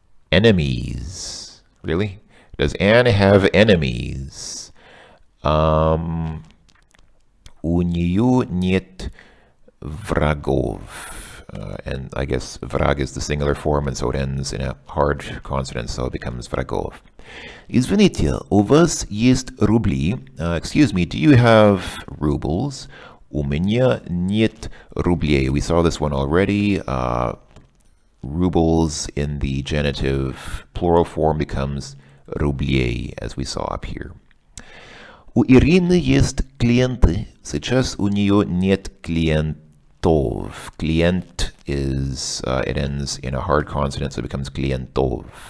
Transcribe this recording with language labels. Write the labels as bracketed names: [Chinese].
[English] Enemies. Really? Does Anne have enemies? [Russian] У нее нет врагов. [English] And I guess враг is the singular form, and so it ends in a hard consonant, so it becomes врагов. [Russian] Извините, у вас есть рубли? [English] Excuse me, do you have rubles? [Russian] У меня нет рублей. [English] We saw this one already. Rubles in the genitive plural form becomes рублей, as we saw up here. [Russian] У Ирины есть клиенты. Сейчас у нее нет клиентов. [English] Клиент is, it ends in a hard consonant, so it becomes клиентов.